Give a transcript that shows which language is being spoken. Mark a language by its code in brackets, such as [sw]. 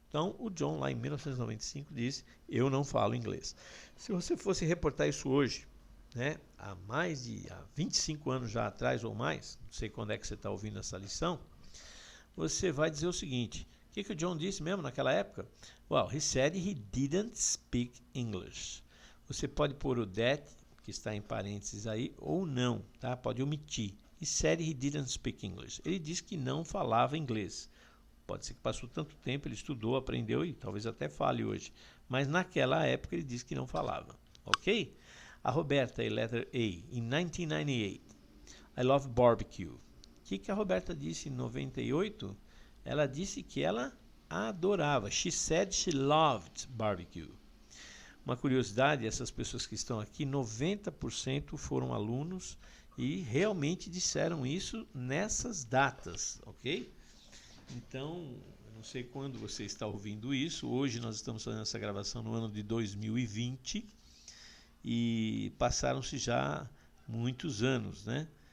[pt] Então, o John, lá em 1995, disse, eu não falo inglês. Se você fosse reportar isso hoje, né, há 25 anos já atrás ou mais, não sei quando é que você está ouvindo essa lição, você vai dizer o seguinte, o que o John disse mesmo naquela época? [en] Well, he said he didn't speak English. [pt] Você pode pôr o that, que está em parênteses aí, ou não, tá? Pode omitir. [en] He said he didn't speak English. [pt] Ele disse que não falava inglês. Pode ser que passou tanto tempo, ele estudou, aprendeu e talvez até fale hoje. Mas naquela época ele disse que não falava. Ok? A Roberta, [en] letter A, in 1998, I love barbecue. [pt] O que a Roberta disse em 98? Ela disse que ela adorava. [en] She said she loved barbecue. [pt] Uma curiosidade, essas pessoas que estão aqui, 90% foram alunos e realmente disseram isso nessas datas, ok? Então, eu não sei quando você está ouvindo isso, hoje nós estamos fazendo essa gravação no ano de 2020 e passaram-se já muitos anos, né?